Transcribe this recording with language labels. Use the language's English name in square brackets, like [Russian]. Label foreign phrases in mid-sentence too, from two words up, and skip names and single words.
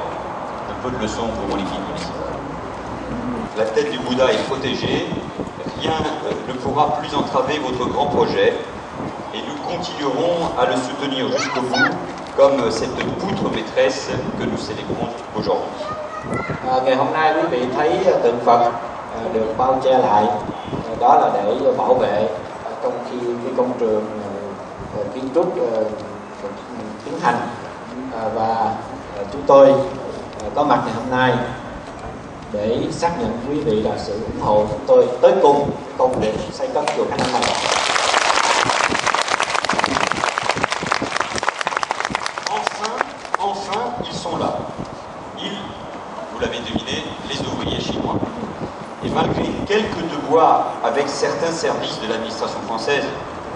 [French] Un peu de leçon pour mon équipe ici. La tête du Bouddha est protégée, rien ne pourra plus entraver votre grand projet et nous continuerons à le soutenir jusqu'au bout comme cette poutre maîtresse que nous célébrons aujourd'hui. [Vietnamese] Ngày hôm nay quý vị thấy tượng Phật được bao che lại, đó là để bảo vệ trong khi công trường kiến trúc tiến hành, và chúng tôi có mặt ngày hôm nay để xác nhận quý vị là sự ủng hộ chúng tôi tới cùng công việc xây cất chùa Khánh An này. [French] Enfin, ils sont là. Ils, vous l'avez deviné, les ouvriers chinois. Et malgré quelques déboires avec certains services de l'administration française,